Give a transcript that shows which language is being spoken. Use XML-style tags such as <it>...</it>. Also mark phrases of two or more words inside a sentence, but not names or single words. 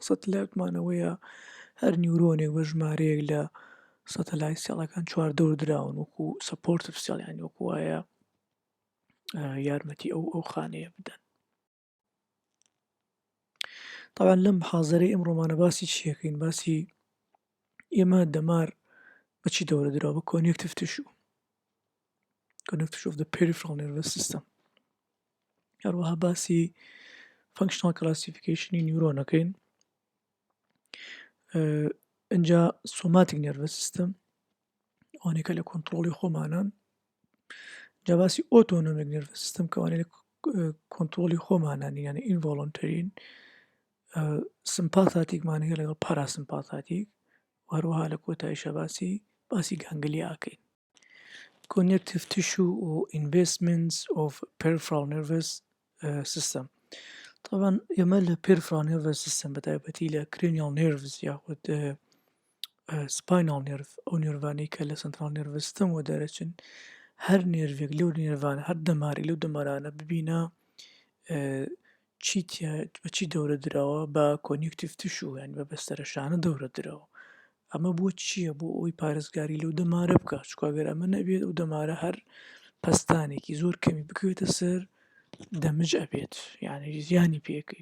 <ckb>سەتەلایتمانەوەیە هەر نیورۆنێک بە ژمارەیەک لە سەتەلایت سێڵەکان چوار دەور دراون وەکو</ckb> <en>supportive cell</en> <ckb>یانی وەکو وایە یارمەتی ئەو خانەیە بدەن. طبعا لەم محازەرەی ئەمڕۆمانە باسی چیەکەین؟ باسی ئێمە دەمار بەچی دەورە دراوە؟</ckb> <en>بە connective tissue of the peripheral nervous system.</en> <ckb>هەروەها باسی</ckb> <en>functional classification</en> <ckb>نیورۆنەکەین. ئەنجا</ckb> <en>somatic nervous system</en> <ckb>ئەوانێکە لە کۆنتترۆلی خۆمانان. جا باسی</ckb> <en>autonomic nervous system</en> <ckb>کەوانەیە لە کۆنتترۆلی خۆمانان یانە ئینڤۆڵۆنتەرین. سمپاتیکمانەیە لەگەڵ پاراسیمپاتیک و هەروەها لە کۆتاییشە باسی گانگلیاکەین.</ckb> <en>Connective tissue or investments of peripheral nervous system.</en> <ckb>طبعا ئێمە لە</ckb> <en>peripheral nervous system</en> <ckb>بەتایبەتی لە</ckb> <en>cranial nerves</en> <ckb>یاخود</ckb> <en>spinal nerve</en> <ckb>ئەو نێروانەی کە لە</ckb> <en>central nervous system</en> <ckb>وە دەرەچن هەر نێروێک لەو نێروانە هەر دەمارێک لەو دەمارانە ببینە بەچی دەورە دراوە بە</ckb> <en>connective tissue</en> <ckb>یان بە بەستەرەشانە دەورە درەوە. ئەمە بۆ چییە؟ بۆ ئەوی پارێزگاری لەو دەمارە بکات، چونکە ئەگەر ئەمە نەبێت ئەو دەمارە هەر پەستانێکی زۆر کەمی بکەوێتە سەر دەمج ئەبێت، یعنی زیانی پێەکەی.</ckb>